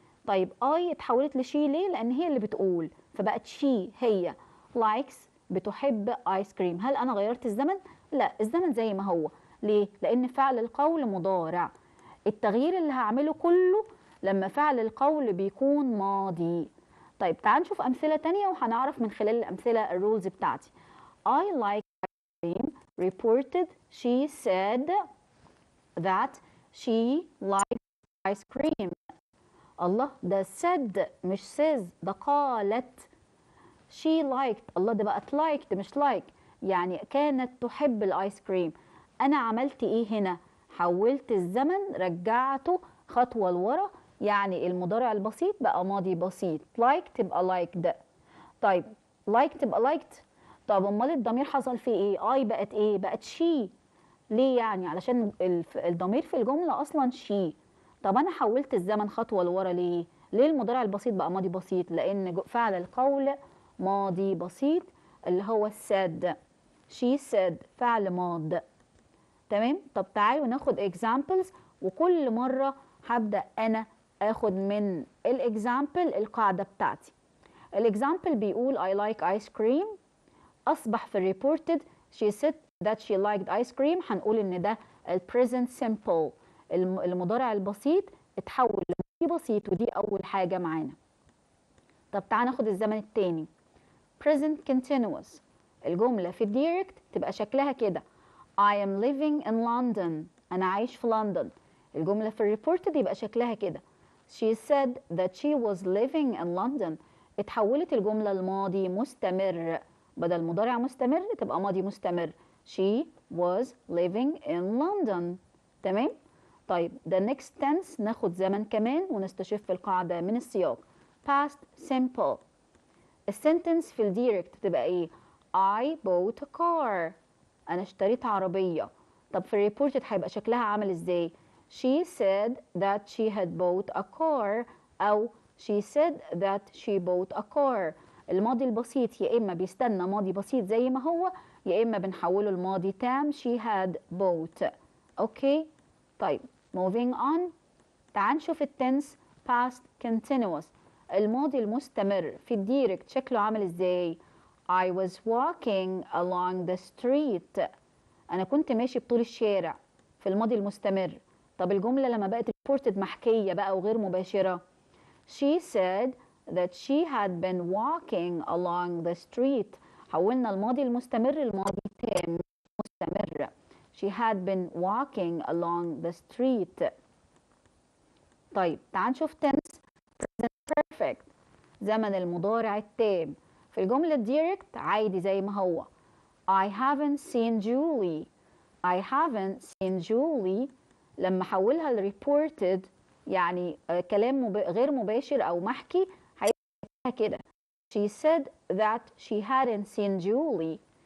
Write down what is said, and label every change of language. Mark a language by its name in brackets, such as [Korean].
[Arabic] طيب اي اتحولت لشي ليه؟ لان هي اللي بتقول فبقت شي، هي likes بتحب ايس كريم. هل انا غيرت الزمن؟ لا، الزمن زي ما هو. ليه؟ لان فعل القول مضارع. التغيير اللي هعمله كله لما فعل القول بيكون ماضي. طيب تعال نشوف امثله تانية وهنعرف من خلال الامثله الرولز بتاعتي. [English] I like ice cream reported she said that she liked ice cream. [Arabic] الله، ده said مش says، ده قالت. [English] she liked، [Arabic] الله ده بقت liked مش like، يعني كانت تحب الايس كريم. انا عملت ايه هنا؟ حولت الزمن، رجعته خطوه لورا، يعني المضارع البسيط بقى ماضي بسيط. like تبقى liked. طيب like تبقى liked. طب امال الضمير حصل فيه ايه؟ اي بقت ايه؟ بقت شي. ليه يعني؟ علشان الضمير في الجمله اصلا شي. طب انا حولت الزمن خطوه لورا ليه؟ ليه المضارع البسيط بقى ماضي بسيط؟ لان فعل القول ماضي بسيط اللي هو said. [English] she said [Arabic] فعل ماض. تمام. طب تعالوا ناخد examples، وكل مرة هبدأ أنا أخد من الإكزامبل القاعدة بتاعتي. الإكزامبل بيقول [English] I like ice cream. [Arabic] أصبح في [English] reported she said that she liked ice cream. [Arabic] هنقول إن ده present simple، المضارع البسيط اتحول لماضي بسيط، ودي أول حاجة معانا. طب تعالى ناخد الزمن التاني present continuous. الجملة في الديركت تبقى شكلها كده [English] I am living in London. [Arabic] أنا عايش في لندن. الجملة في الريبورتد يبقى شكلها كده [English] She said that she was living in London. [Arabic] اتحولت الجملة لماضي مستمر، بدل مضارع مستمر تبقى ماضي مستمر. [English] She was living in London. [Arabic] تمام؟ طيب [English] the next tense [Arabic] ناخد زمن كمان ونستشف القاعدة من السياق. [English] Past simple. [Arabic] السنتنس في الديركت بتبقى ايه؟ [English] I bought a car. [Arabic] انا اشتريت عربية. طب في الريبورتد هيبقى شكلها عامل ازاي؟ [English] She said that she had bought a car [Arabic] او [English] she said that she bought a car. [Arabic] الماضي البسيط يا اما بيستنى ماضي بسيط زي ما هو، يا اما بنحوله لماضي تام [English] she had bought. [Arabic] اوكي. طيب [English] moving on. [Arabic] تعال نشوف التنس past continuous. الماضي المستمر في الديركت شكله عامل ازاي؟ [English] I was walking along the street. [Arabic] أنا كنت ماشي بطول الشارع في الماضي المستمر. طب الجملة لما بقت reported محكية بقى وغير مباشرة. [English] She said that she had been walking along the street. [Arabic] حولنا الماضي المستمر لماضي تام مستمر. [English] She had been walking along the street. [Arabic] طيب تعال نشوف tense perfect. زمن المضارع التام في الجملة الديركت عادي زي ما هو [English] I haven't seen Julie. I haven't seen Julie. [Arabic] لما حولها ل reported يعني كلام غير مباشر أو محكي هيبقى كده [English] She said that she hadn't seen Julie.